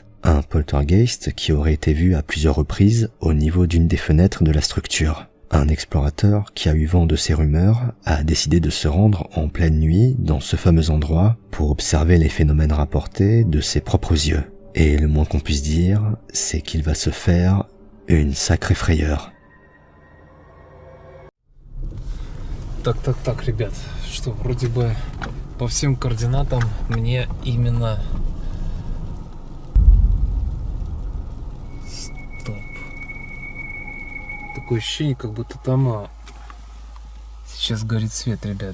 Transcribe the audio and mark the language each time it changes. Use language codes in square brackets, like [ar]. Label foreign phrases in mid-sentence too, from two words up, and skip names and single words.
[fr] Un poltergeist qui aurait été vu à plusieurs reprises au niveau d'une des fenêtres de la structure. Un explorateur qui a eu vent de ces rumeurs a décidé de se rendre en pleine nuit dans ce fameux endroit pour observer les phénomènes rapportés de ses propres yeux. Et le moins qu'on puisse dire, c'est qu'il va se faire une sacrée frayeur. [ru] Так, ребят, что вроде бы по всем координатам мне именно... Стоп. Такое ощущение, как будто там сейчас горит свет, ребят.